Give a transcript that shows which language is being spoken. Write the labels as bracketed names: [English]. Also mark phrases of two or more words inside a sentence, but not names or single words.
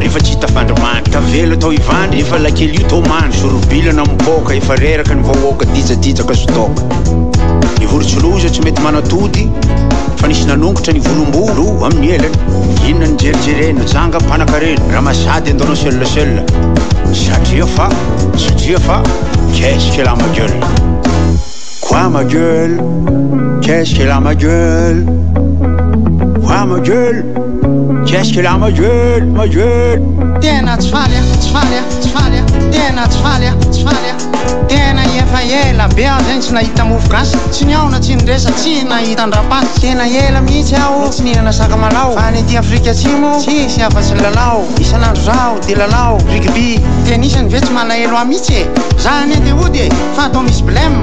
[Malagasy] efa tsy tafandrimandry tavela tao ivandry efa lakely io tao mandry sorobilana mipoka efa reraka ny vahoaka dijajijaka sotoka ny vorotsiloza tsy mety manatody fa nisy nanongotra ny volombolo amin'ny elany inona ny jerijerena janga mpanakarena raha masady andonao seul satria fa [French] qu'est-ce qu'elle a ma gueule quoi ma gueule qu'est-ce qu'elle a ma gueule quoi ma gueule qu'est-ce qu'elle a ma gueule [Malagasy] tena tsy faly tena tsy faly tena efa ela be aho zany tsy nahita mofo gasy tsy niaona tsy niresa tsy nahita ndrapasy tena ela mihitsy aho tsy nihinana sakamalao fa ny ty Afrika Atsimo tsisy afa-tsy lalao isanandro zao de lalao rugby tenisany ve tsy malahelo aho mihitsy zany ande ody fa atao misy blème